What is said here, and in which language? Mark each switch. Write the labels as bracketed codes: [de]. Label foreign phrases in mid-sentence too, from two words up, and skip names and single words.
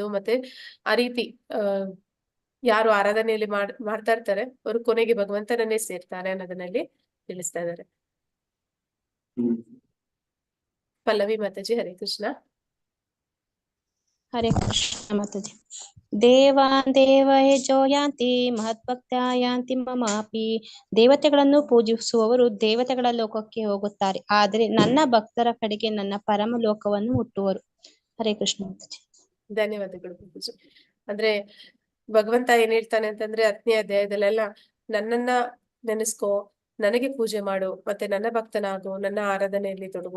[kn] ಮತ್ತೆ ಆ ರೀತಿ ಯಾರು ಆರಾಧನೆಯಲ್ಲಿ ಮಾಡ್ತಾ ಇರ್ತಾರೆ ಅವರು ಕೊನೆಗೆ ಭಗವಂತನನ್ನೇ ಸೇರ್ತಾರೆ ಅನ್ನೋದನ್ನಲ್ಲಿ ತಿಳಿಸ್ತಾ ಇದ್ದಾರೆ. ಪಲ್ಲವಿ ಮಾತಾಜಿ. [sa] ಹರೇ ಕೃಷ್ಣ. ಹರೇ ಕೃಷ್ಣ ಮಾತಾಜಿ. ದೇವಾನ್ ದೇವ ಯಜೋ ಯಾಂತಿ ಮಹದ್ಭಕ್ತ್ಯಾ ಯಾಂತಿ ಮಮಾಪಿ. [kn] ದೇವತೆಗಳನ್ನು ಪೂಜಿಸುವವರು ದೇವತೆಗಳ ಲೋಕಕ್ಕೆ ಹೋಗುತ್ತಾರೆ, ಆದರೆ ನನ್ನ ಭಕ್ತರ ಕಡೆಗೆ ನನ್ನ ಪರಮ ಲೋಕವನ್ನು ಮುಟ್ಟುವರು. [sa] ಹರೇ ಕೃಷ್ಣ ಮಾತಾಜಿ. [kn] ಧನ್ಯವಾದಗಳು ಮಾತಾಜಿ. ಅಂದ್ರೆ ಭಗವಂತ ಏನ್ ಹೇಳ್ತಾನೆ ಅಂತಂದ್ರೆ 10ನೇ ಅಧ್ಯಾಯದಲ್ಲೆಲ್ಲ ನನ್ನನ್ನ ನೆನೆಸ್ಕೋ, ನನಗೆ ಪೂಜೆ ಮಾಡು, ಮತ್ತೆ ನನ್ನ ಭಕ್ತನಾಗು, ನನ್ನ ಆರಾಧನೆಯಲ್ಲಿ ತೊಡಗು.